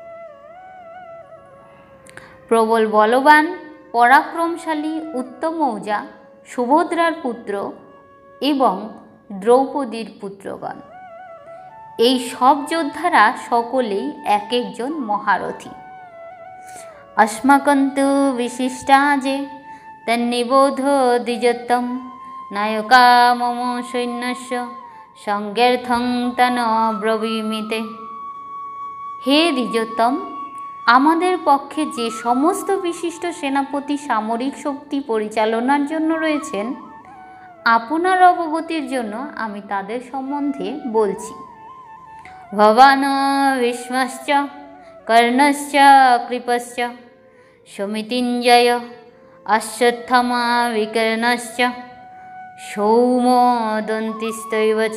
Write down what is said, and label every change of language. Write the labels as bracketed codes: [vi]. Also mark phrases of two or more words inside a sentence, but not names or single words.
[bn] প্রবল বলবান পরাক্রমশালী উত্তমৌজা, সুভদ্রার পুত্র এবং দ্রৌপদীর পুত্রগণ, এই সব যোদ্ধারা সকলেই এক একজন মহারথী। [sa] अस्माकन्तु विशिष्टा जे तन्निबोध द्विजोत्तम नायका मम सैन्यस्य संज्ञार्थं तन ब्रवीमिते। [bn] হে দ্বিজোত্তম, আমাদের পক্ষে যে সমস্ত বিশিষ্ট সেনাপতি সামরিক শক্তি পরিচালনার জন্য রয়েছেন, আপনার অবগতির জন্য আমি তাদের সম্বন্ধে বলছি। [sa] भवान् भीष्मश्च कर्णश्च कृपश्च समितिञ्जयः अश्वत्थामा विकर्णश्च सौमदत्तिस्तथैव च।